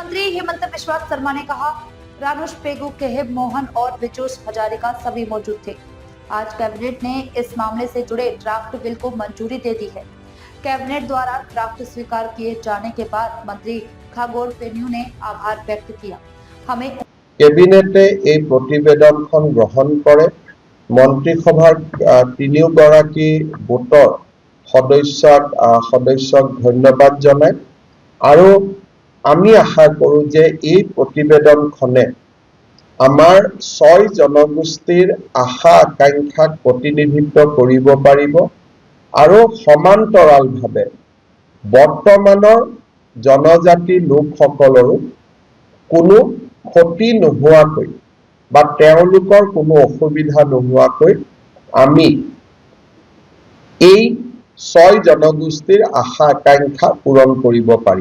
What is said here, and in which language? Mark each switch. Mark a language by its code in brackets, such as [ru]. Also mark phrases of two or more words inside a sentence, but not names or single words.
[hi] हेमंत बिस्वा शर्मा ने कहा, रानुष पेगू, केहेब मोहन और विजोश हजारिका सभी मौजूद थे। आज कैबिनेट ने इस मामले से जुड़े ड्राफ्ट बिल को मंजूरी दे दी है। कैबिनेट द्वारा ड्राफ्ट स्वीकार किए जाने के बाद मंत्री खागोर पेन्यू ने आभार व्यक्त किया। हमें [as] कैबिनेटे এই প্ৰতিবেদনখন গ্ৰহণ কৰে। মন্ত্ৰীসভাৰ তিনিওগৰাকী গোটৰ সদস্যক ধন্যবাদ জনায় আৰু আমি আশা কৰোঁ যে এই প্ৰতিবেদনখনে আমাৰ 6 জনগোষ্ঠীৰ আশা আকাংক্ষাক প্ৰতিনিধিত্ব কৰিব পাৰিব আৰু সমান্তৰালভাৱে বৰ্তমানৰ জনজাতি লোকসকলৰো কোনো ক্ষতি নোহোৱাকৈ বা তেওঁলোকৰ কোনো অসুবিধা নোহোৱাকৈ আমি এই 6 জনগোষ্ঠীৰ আশা আকাংক্ষা পূৰণ কৰিব পাৰিম।